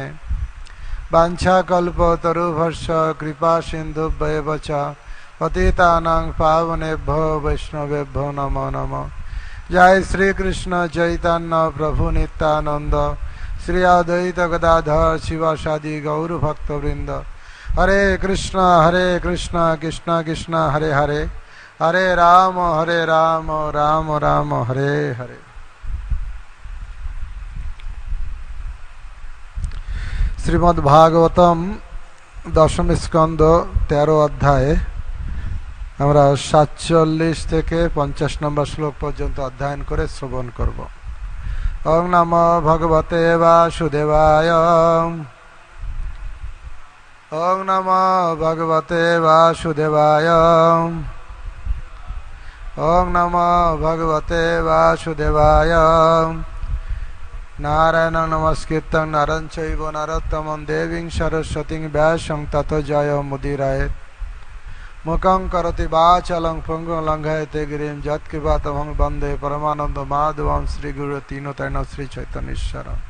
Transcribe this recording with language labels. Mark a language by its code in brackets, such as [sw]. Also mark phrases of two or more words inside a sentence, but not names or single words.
[sa] वाञ्छाकल्पतरुभ्यश्च कृपा सिन्धुभ्येव च पतितानां पावनेभ्यो वैष्णवेभ्यो नमो नमः। जय श्री कृष्ण चैतन्य प्रभु नित्यानंद श्री अद्वैत गदाधर शिवासादि गौर भक्तवृंद। हरे कृष्ण कृष्ण कृष्ण हरे हरे, हरे राम राम राम हरे हरे। [bn] শ্রীমদ্ ভাগবতম দশম স্কন্ধ 13 অধ্যায় আমরা 47 থেকে 50 নম্বর শ্লোক পর্যন্ত অধ্যয়ন করে শ্রবণ করব। [sa] ওং নমো ভগবতে বাসুদেবায়। ওং নমো ভগবতে বাসুদেবায়। ওং নমো ভগবতে বাসুদেবায়। নারায়ণং নমস্কৃত্যং নরং চৈব নরোত্তমং দেবীং সরস্বতীং ব্যাসং ততো জয় মুদিরায়। মুখং করতি বাচালং পঙ্গুং লঙ্ঘয়তে গিরিম যৎকৃপাতমং বন্দে পরমানন্দ মাধবং শ্রীগুরু তিনতৈন শ্রী চৈতন্যেশ্বর।